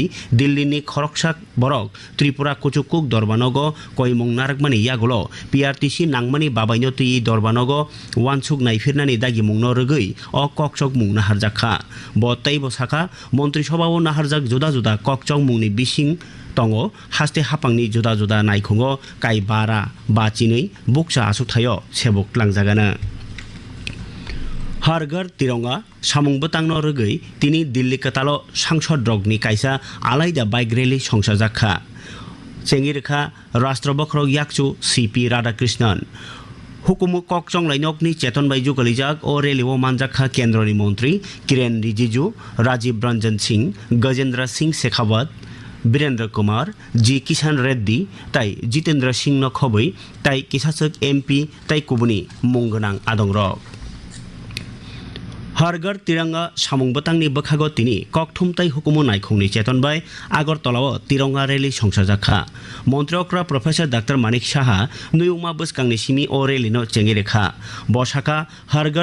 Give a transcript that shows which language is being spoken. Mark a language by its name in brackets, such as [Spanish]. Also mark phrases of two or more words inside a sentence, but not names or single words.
[Kok Borok] दिल्लीनि खरगसाक बरक त्रिपुरा कुचुकुक दरबानग कयमुं नारकमानि यागुलो पिआरटीसी नांमानि बाबायनो तैयै दरबानग वानसुक नायफिरनानि दागिमुंनो रगै अ ककचकमुं नाहारजाखा बतैबो शाखा मंत्री सभाव नाहारजाक जुदा जुदा ककचंगमुंनि बिसिं तंगो हास्ते हापांनि जुदा जुदा नायखुंगो काई बारा बाचिनै बुकसा आसुथायो सेबक लांजागानो हर घर तिरंगा सामुंबतांनो रगै तिनी दिल्ली कतालो सांसद रगनि कायसा आलायदा बाइक रैली संसाजाखा चेंगिरखा राष्ट्रबख्रग याकचु सीपी राधाकृष्णन हुकुमु ककचंगलायनकनि चेतनबाय जुगलिजाक ओ रेलिओ मानजाखा केन्द्रनि मंत्री किरेन रिजिजू राजीव रंजन सिंह गजेंद्र सिंह शेखावत वीरेंद्र कुमार जी किशन रेड्डी ताई जितेंद्र सिंह खबै ताई किसासक एमपी ताई कुबुनि मुंगनां आदंरक हरगर तिरंगा सामुंबतांनि बखागो तिनी ककथुम ताई हुकुमु नायखुंनि चेतनबाय आगरतलाव तिरंगा रैली संसाजाखा मंत्री अक्रा प्रोफेसर डाक्टर मानिक साहा नुयुमा बसकांनि सिमी ओ रैलिनो चेंगिरेखा बसाका हरगर